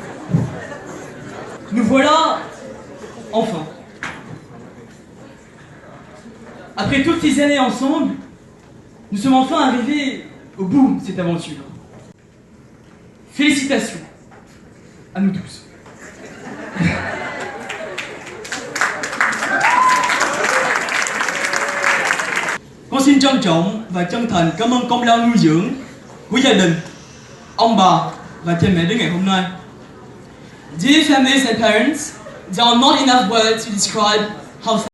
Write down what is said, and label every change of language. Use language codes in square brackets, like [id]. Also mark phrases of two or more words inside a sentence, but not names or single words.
[fr] Nous voilà, enfin. Après toutes ces années ensemble, nous sommes enfin arrivés au bout de cette aventure. Félicitations à nous tous. [vi] Con xin trân trọng và chân thành cảm ơn công lao nuôi dưỡng của gia đình, ông bà và cha mẹ đến ngày hôm nay. [en] Dear families and parents, there are not enough words to describe how